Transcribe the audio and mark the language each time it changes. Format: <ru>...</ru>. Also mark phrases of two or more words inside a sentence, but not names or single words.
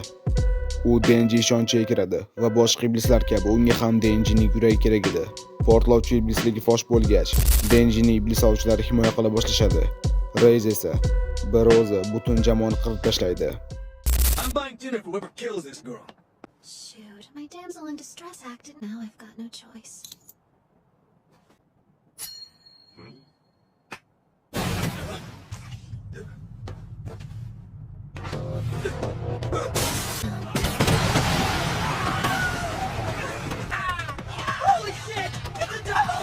<uz>U Denji ishonchiga kiradi va boshqa iblislar kabi unga ham Denjining yuragi kerak edi. Portlovchi iblisligi fosh bo'lgach, Denjining iblis ovchilari himoya qila boshlashadi. Reiz esa bir o'zi butun jamoani qirib tashlaydi.</uz> <en>Shoot, my damsel in distress acted. Now I've got no choice. Holy shit! It's a devil!</en>